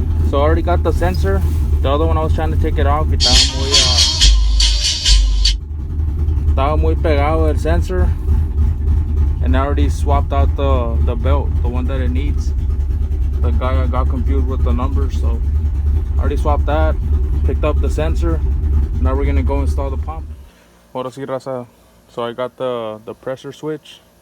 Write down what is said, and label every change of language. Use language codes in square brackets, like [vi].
[en] So I already got the sensor. The other one I was trying to take it off. [es] Estaba muy pegado el sensor. [en] And I already swapped out the belt, the one that it needs. The guy got confused with the numbers, so I already swapped that. Picked up the sensor. Now we're gonna go install the pump. [es] Ahora sí, raza. [en] So I got the pressure switch.